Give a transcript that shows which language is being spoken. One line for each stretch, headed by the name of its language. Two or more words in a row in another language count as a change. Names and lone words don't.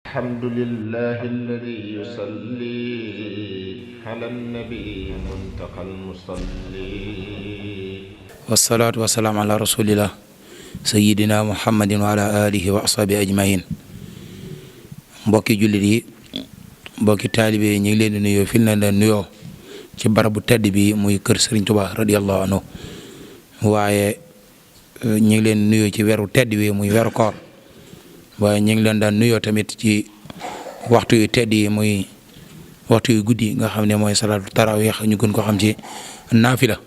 Arabic: الحمد لله الذي يصلي على النبي المنتقى المصلي والصلاة والسلام على رسول الله سيدنا محمد وعلى آله وأصحابه أجمعين.
Wolof: mbokki jullit yi mbokki taalibe yi ñu ngi leen di nuyoo fi na leen nuyoo ci barabu tedd bi muy kër Serigne Touba
Arabic: رضي الله عنه
Wolof: waaye ñu ngi leen nuyoo ci weeru tedd bi muy weeru koor waaye ñu ngi leen daan nuyoo tamit ci waxtu yu tedd yi muy waxtu yu guddi nga xam ne mooy
Arabic: صلاة التراويح
Wolof: ñu gën ko xam ci naafila.